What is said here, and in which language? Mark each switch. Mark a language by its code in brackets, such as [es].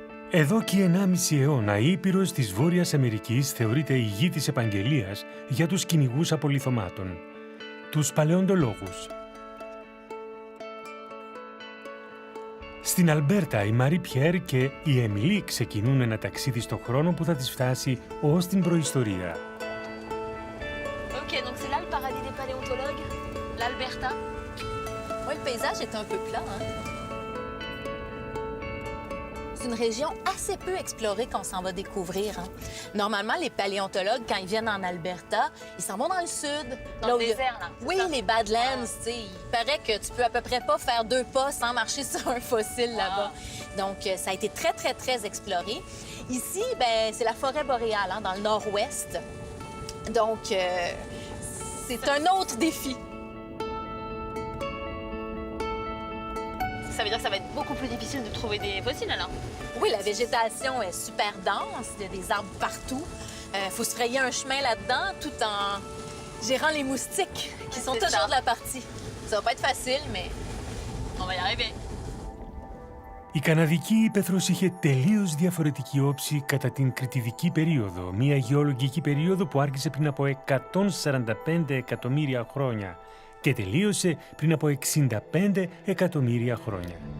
[el] Εδώ και 1,5 αιώνα η Ήπειρος της Βόρειας Αμερικής θεωρείται η γη της επαγγελίας για τους κυνηγούς απολιθωμάτων, τους παλαιοντολόγους. Στην Αλμπέρτα η Μαρί-Πιερ και η Εμιλί ξεκινούν ένα ταξίδι στον χρόνο που θα τις φτάσει ως την προϊστορία. [fr] Ok, donc c'est là le paradis des paléontologues, l'Alberta. Oui, le paysage est un peu plat, hein? C'est une région assez peu explorée qu'on s'en va découvrir. Hein. Normalement, les paléontologues, quand ils viennent en Alberta, ils s'en vont dans le sud. Dans le désert, là. Oui, les Badlands, tu sais. Il paraît que tu peux à peu près pas faire 2 pas sans marcher sur un fossile là-bas. Donc, ça a été très, très, très exploré. Ici, ben, c'est la forêt boréale, hein, dans le nord-ouest. Donc, c'est un autre défi. Ça veut dire que ça va être beaucoup plus difficile de trouver des fossiles, alors? Oui, la végétation est super dense, il y a des arbres partout. Faut se frayer un chemin là-dedans tout en gérant les moustiques qui sont toujours de la partie. Ça va pas être facile, mais on va y arriver. [el] Η Καναδική ύπαιθρος είχε τελείως διαφορετική όψη κατά την κρητιδική περίοδο, μια γεωλογική περίοδο που άρχισε πριν από 145 εκατομμύρια χρόνια και τελείωσε πριν από 65 εκατομμύρια χρόνια.